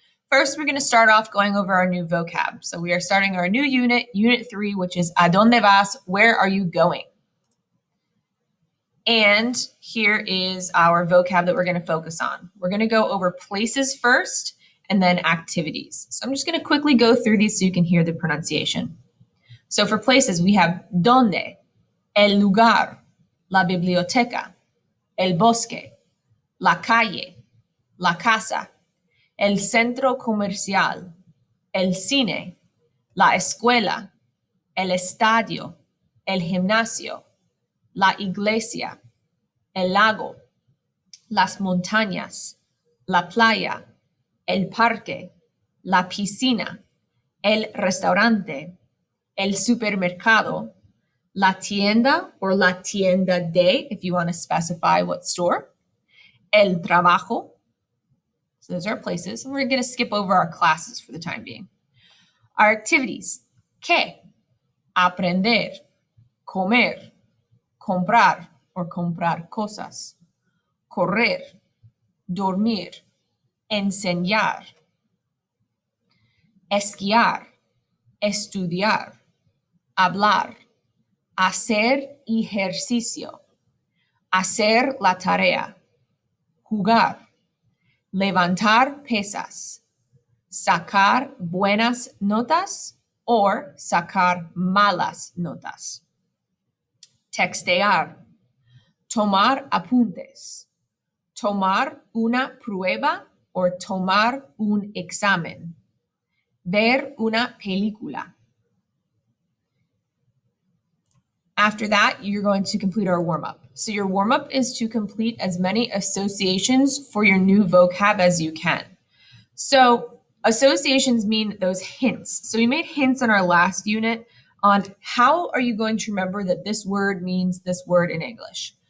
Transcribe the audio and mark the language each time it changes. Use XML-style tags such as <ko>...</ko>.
<en>First, we're going to start off going over our new vocab. So we are starting our new unit, Unit 3, which is</en> <es>¿A dónde vas?</es> <en>Where are you going? And here is our vocab that we're going to focus on. We're going to go over places first and then activities. So I'm just going to quickly go through these so you can hear the pronunciation. So for places, we have ¿dónde?</en> <es>El lugar, la biblioteca, el bosque, la calle, la casa, el centro comercial, el cine, la escuela, el estadio, el gimnasio, la iglesia, el lago, las montañas, la playa, el parque, la piscina, el restaurante, el supermercado, la tienda or la tienda de,</es> <en>if you want to specify what store,</en> <es>el trabajo.</es> <en>So those are places. And we're going to skip over our classes for the time being. Our activities. ¿Qué?</en> <es>Aprender, comer, comprar or comprar cosas, correr, dormir, enseñar, esquiar, estudiar, hablar, hacer ejercicio, hacer la tarea, jugar, levantar pesas, sacar buenas notas or sacar malas notas, textear, tomar apuntes, tomar una prueba or tomar un examen, ver una película.</es> <en>After that, you're going to complete our warm-up. So your warm-up is to complete as many associations for your new vocab as you can. So associations mean those hints. So we made hints in our last unit on how are you going to remember that this word means this word in English.</en>